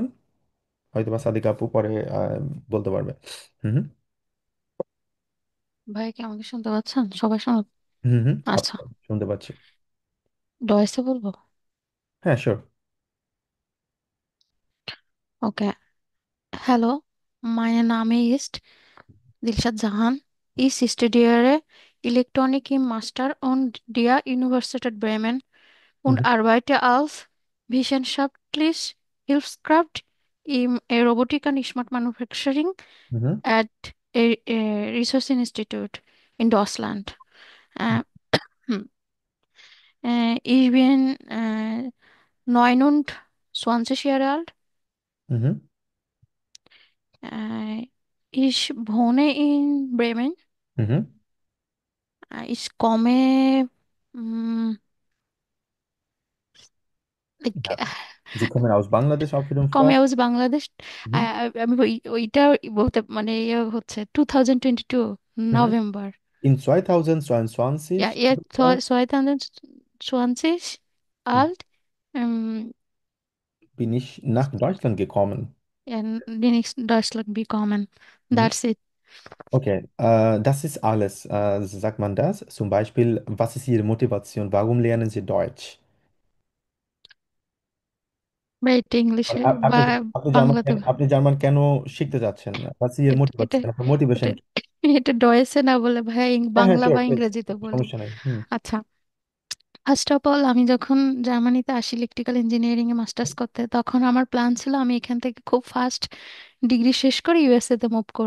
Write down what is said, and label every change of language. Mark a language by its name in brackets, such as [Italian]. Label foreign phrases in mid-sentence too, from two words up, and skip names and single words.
[Bangla] হয়তো বা সাদিকা আপু পরে বলতে পারবে। হুম হুম। ভাই কি আমাকে শুনতে পাচ্ছেন? সবাই শোনো। হুম হুম, আচ্ছা, শুনতে পাচ্ছি। ডয়েসে বলবো। হ্যাঁ, শিওর। [English] Okay, hello, [German] meine Name ist Dilshad Jahan. Ich studiere Elektronik im Master und der Universität Bremen হুম und arbeite als wissenschaftlich Hilfskraft im Robotik und [English] Smart Manufacturing হুম হুম at a Research Institute in Deutschland. [German] Äh, hm, ich bin 29 Jahre alt. হুম হুম Ich wohne in Bremen. হুম হুম। Ich komme, mh, like, Ja. Sie kommen aus Bangladesch auf jeden komme Fall. aus বাংলাদেশ। Mhm. [Bangla] আমি ওইটা বলতে মানে ইয়ে হচ্ছে 2022 Mhm. নভেম্বর। [German] In Ja, 2022 ihr 2020 mhm, alt. Ähm, bin ich nach Deutschland gekommen. ja, bin ich in Deutschland bekommen. Mhm. [English] That's it. [German] Okay, das ist alles. Sagt man das? Zum Beispiel, was ist Ihre Motivation? Warum lernen Sie Deutsch? [Bangla] বা এটা ইংলিশে বা আপনি আপনি জার্মান বাংলাতে। আপনি জার্মান কেন শিখতে যাচ্ছেন? What is Your এটা motivation? আপনার মোটিভেশন এটা কি? এটা ডয়েসে না বলে ভাই হ্যাঁ হ্যাঁ, বাংলা শিওর, বা প্লিজ। ইংরেজিতে বলি। সমস্যা নাই। হুম আচ্ছা, [English] first of all [Bangla] আমি যখন জার্মানিতে আসি [English] electrical engineering [Bangla] এ মাস্টার্স করতে, তখন আমার প্ল্যান ছিল আমি এখান থেকে খুব [English] fast degree [Bangla] শেষ করে ইউএসএ তে মুভ করব।